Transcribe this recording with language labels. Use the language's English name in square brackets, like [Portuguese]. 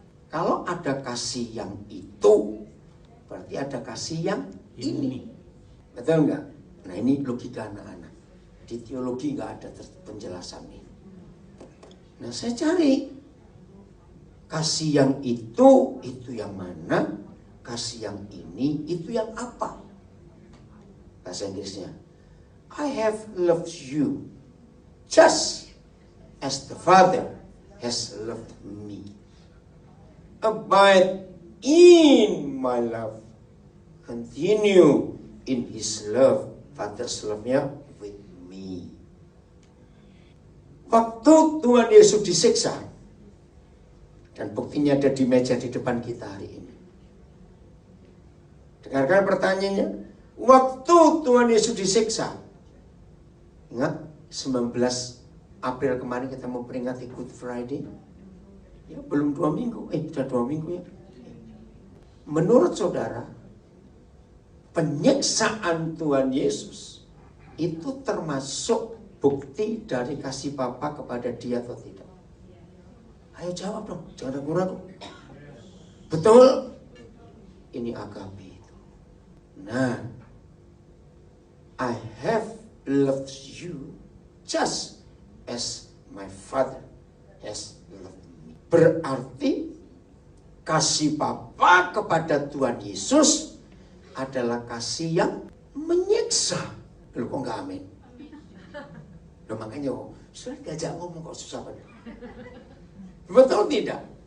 [Indonesian] Kalau ada kasih yang itu, berarti ada kasih yang ini. Betul enggak? Nah ini logika anak-anak. Di teologi nggak ada penjelasan ini. Nah saya cari kasih yang itu yang mana? Kasih yang ini, itu yang apa? Bahasa Inggrisnya, [English] I have loved you just as the Father has loved me. Abide in my love. Continue in His love. Father's love-nya with me. [Indonesian] Waktu Tuhan Yesus disiksa, dan buktinya ada di meja di depan kita hari ini. Dengarkan pertanyaannya. Waktu Tuhan Yesus disiksa, ingat 19 April kemarin kita mau peringati Good Friday. Ya belum 2 minggu, sudah 2 minggu ya. Menurut saudara, penyiksaan Tuhan Yesus itu termasuk bukti dari kasih Bapa kepada dia atau tidak? Ayo jawab dong, jangan ragu-ragu. Betul? Ini agape itu. [English] Nah, I have loved you just as my Father has loved me. [Indonesian] Berarti kasih Bapa kepada Tuhan Yesus adalah kasih yang menyiksa. Loh kok enggak amin? Loh makanya sudah diajak ngomong kok susah banget. Betul tidak?